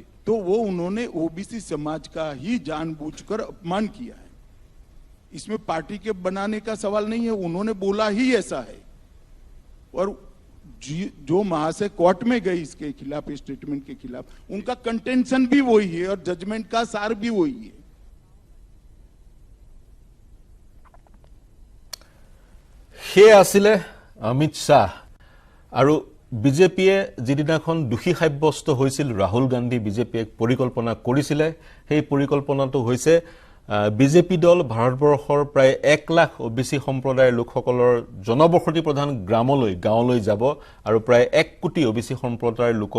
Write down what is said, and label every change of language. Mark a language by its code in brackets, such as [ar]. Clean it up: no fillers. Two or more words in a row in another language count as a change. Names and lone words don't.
[hi] तो वो उन्होंने ओबीसी समाज का ही जानबूझकर अपमान किया है इसमें पार्टी के बनाने का सवाल नहीं है उन्होंने बोला ही ऐसा है और जो महाशय कोर्ट में गए इसके खिलाफ स्टेटमेंट के खिलाफ उनका कंटेंशन भी वही है और जजमेंट का सार भी वही है [as] হে আছিলে অমিত শাহ আৰু বিজেপিয়ে যিদিনাখন দোষী সাব্যস্ত হৈছিল ৰাহুল গান্ধী বিজেপিয়ে পৰিকল্পনা কৰিছিল সেই পৰিকল্পনাটো হৈছে বিজেপি দল ভাৰতবৰ্ষৰ প্ৰায় 1 লাখ ওবিসি সম্প্ৰদায়ৰ লোকসকলৰ জনবসতি প্ৰধান গাঁৱলৈ যাব আৰু প্ৰায় 1 কোটি ওবিসি সম্প্ৰদায়ৰ